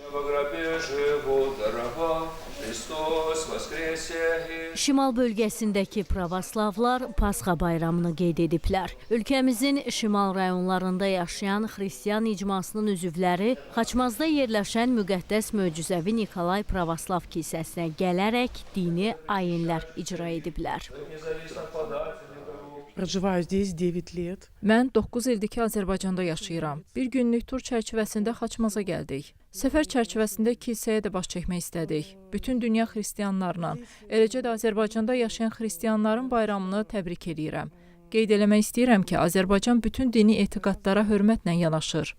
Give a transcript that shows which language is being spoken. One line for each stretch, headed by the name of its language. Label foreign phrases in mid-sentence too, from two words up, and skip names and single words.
Azerbaijani: Şimal bölgəsindəki pravoslavlar Pasxa bayramını qeyd ediblər. Ölkəmizin şimal rayonlarında yaşayan xristian icmasının üzvləri Xaçmazda yerləşən müqəddəs möcüzəvi Nikolay Pravoslav kilsəsinə gələrək dini ayinlər icra ediblər.
Russian: Проживаю здесь 9 лет.
Azerbaijani: Mən 9 ildir ki, Azərbaycanda yaşayıram. Bir günlük tur çərçivəsində Xaçmaza gəldik. Səfər çərçivəsində kilsəyə də baş çəkmək istədik. Bütün dünya xristianlarla, eləcə də Azərbaycanda yaşayan xristianların bayramını təbrik edirəm. Qeyd eləmək istəyirəm ki, Azərbaycan bütün dini etiqadlara hörmətlə yanaşır.